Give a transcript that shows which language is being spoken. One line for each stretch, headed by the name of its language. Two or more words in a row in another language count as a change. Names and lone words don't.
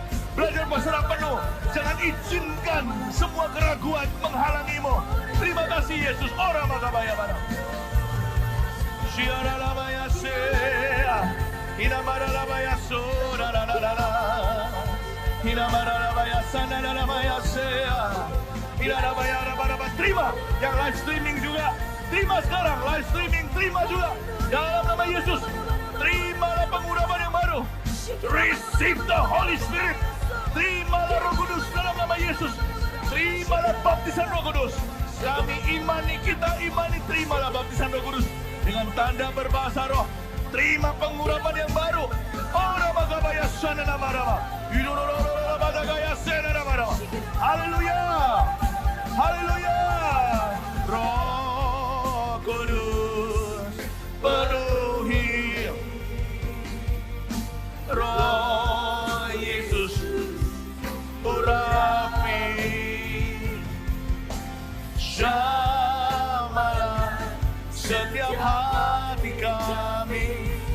Indonesian: Belajar berserah penuh. Jangan izinkan semua keraguan menghalangimu. Terima kasih Yesus. Ora magabaya bara. Shiara labaya se. Inamara labaya so. Inamara labaya sana labaya se. Inamara labaya. Terima yang
English: live streaming
Indonesian: juga. Terima sekarang,
English: live streaming,
Indonesian: terima juga. Dalam nama Yesus, terimalah pengurapan yang baru.
English: Receive the Holy Spirit.
Indonesian: Terimalah Roh Kudus dalam nama Yesus. Terimalah baptisan Roh Kudus. Kami imani, kita imani, terimalah baptisan Roh Kudus. Dengan tanda berbahasa roh. Terima pengurapan yang baru. Ora magabaya sana namarama. Yudororororo magagaya sana namarama. Haleluya. Haleluya. Roh Kudus penuhi, Roh Yesus urapi, jamalah setiap hati kami.